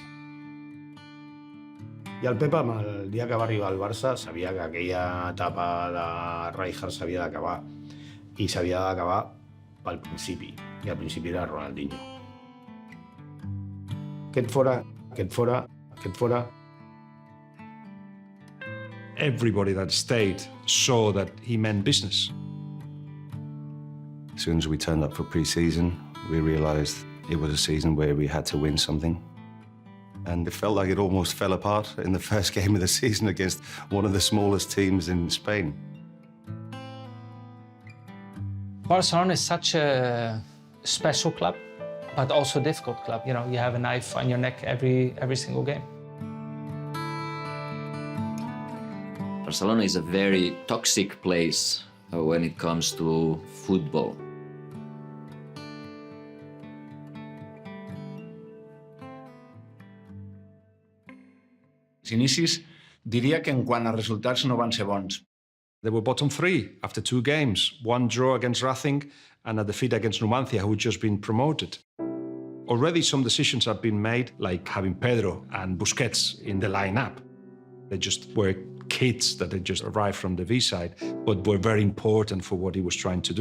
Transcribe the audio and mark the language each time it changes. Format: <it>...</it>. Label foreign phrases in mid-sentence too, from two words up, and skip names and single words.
<ca>I el Pep, el dia que va arribar al Barça, sabia que aquella etapa de Rijkaard s'havia d'acabar. I s'havia d'acabar pel principi, i el principi era Ronaldinho. Aquest fora.</ca> <en>Everybody that stayed saw that he meant business. As soon as we turned up for pre-season, we realized it was a season where we had to win something. And it felt like it almost fell apart in the first game of the season against one of the smallest teams in Spain. Barcelona is such a special club, but also a difficult club. You have a knife on your neck every single game. Barcelona is a very toxic place when it comes to football.</en> <ca>Els inicis diria que en quant a resultats no van ser bons.</ca> <en>They were bottom 3 after 2 games, 1 draw against Racing and a defeat against Numancia, who had just been promoted. Already some decisions had been made, like having Pedro and Busquets in the lineup. They just were kids that had just arrived from the V-side, but were very important for what he was trying to do.</en>